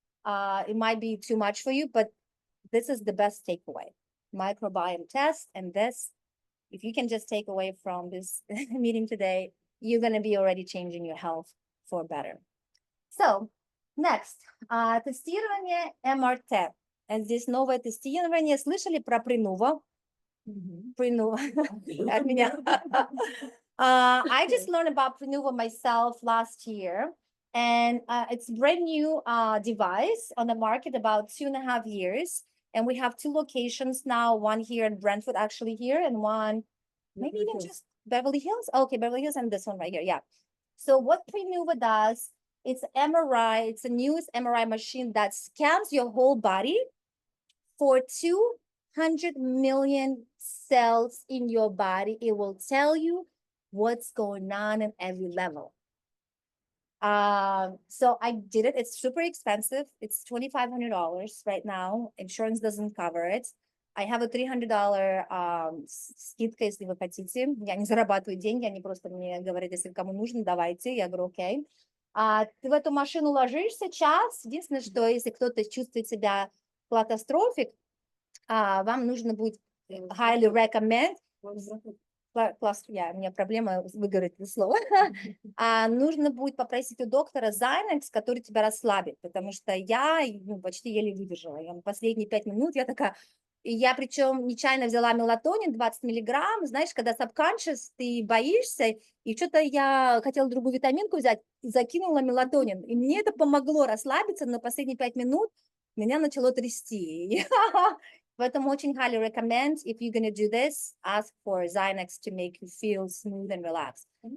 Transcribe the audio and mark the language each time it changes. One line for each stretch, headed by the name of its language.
English: It might be too much for you, but this is the best takeaway. Microbiome test, and this, if you can just take away from this meeting today, you're going to be already changing your health for better. So, next,
Russian: тестирование МРТ.
English: And this
Russian: новое тестирование, слышали про Принува? От меня.
English: I just learned about Prinuva myself last year, and it's a brand new device on the market, about 2.5 years. And we have 2 locations now, one here in Brentwood, actually here, and one maybe even just Beverly Hills. Okay, Beverly Hills, and this one right here. Yeah. So what Prenuva does, it's MRI, it's the newest MRI machine that scans your whole body for 200 million cells in your body. It will tell you what's going on at every level. So I did it. It's super expensive. It's $2,500 right now. Insurance doesn't cover it. I have a $300
Russian: скидка, если вы хотите. Я не зарабатываю деньги, они просто мне говорят, если кому нужно, давайте. Я говорю, окей. Ты в эту машину ложишься час. Единственное, что если кто-то чувствует себя катастрофик, вам нужно будет
English: highly recommend.
Russian: У меня проблема выговорить это слово. Нужно будет попросить у доктора Xanax, который тебя расслабит, потому что я почти еле выдержала. Последние 5 минут я такая... И я причем нечаянно взяла мелатонин 20 миллиграмм, знаешь, когда
English: subconscious,
Russian: ты боишься, и что-то я хотела другую витаминку взять, и закинула мелатонин. И мне это помогло расслабиться, но последние 5 минут меня начало трясти. Поэтому очень
English: highly recommend, if you're going to do this, ask for Xanax to make you feel smooth and relaxed.